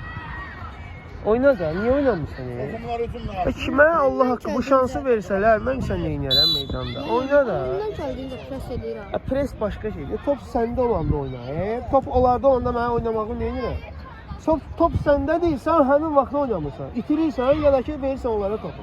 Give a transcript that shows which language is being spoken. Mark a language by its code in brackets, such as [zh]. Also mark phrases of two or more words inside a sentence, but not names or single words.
[az] Oyna da, niye oynamırsan ya? [tr] Takımlar hücumlar. [az] Peki mən Allah haqqı bu şansı versələr, mən sən nə edərəm meydanda? Oyna da. Bundan kəldiyində pres edirəm. Pres başqa şeydir. Top səndə olanda oyna. Top onlarda olanda mənə oynamağını nə edirəm? Top səndə deyil, sən həmin vaxtda oynamırsan. İtirirsən, ya da ki, verirsən onlara topu.